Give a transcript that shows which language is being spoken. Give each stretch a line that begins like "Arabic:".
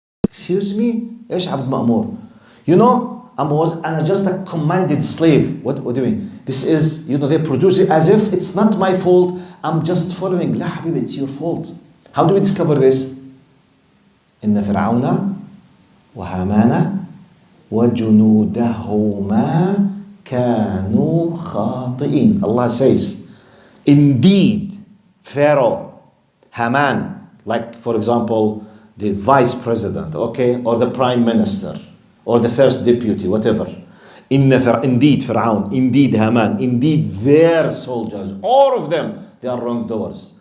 English: Excuse me?
Arabic: إيش عبد مأمور?
English: You know, I'm just a commanded slave. What do you mean? This is, they produce it as if it's not my fault. I'm just following.
Arabic: لا حبيبي,
English: it's your fault. How do we discover this?
Arabic: إن فرعون وهامان وجنودهما كانوا خاطئين.
English: Allah says, indeed, Pharaoh, Haman, like for example, the vice president, okay, or the prime minister, or the first deputy, whatever. Indeed, Pharaoh, indeed, Haman, indeed, their soldiers, all of them, they are wrongdoers.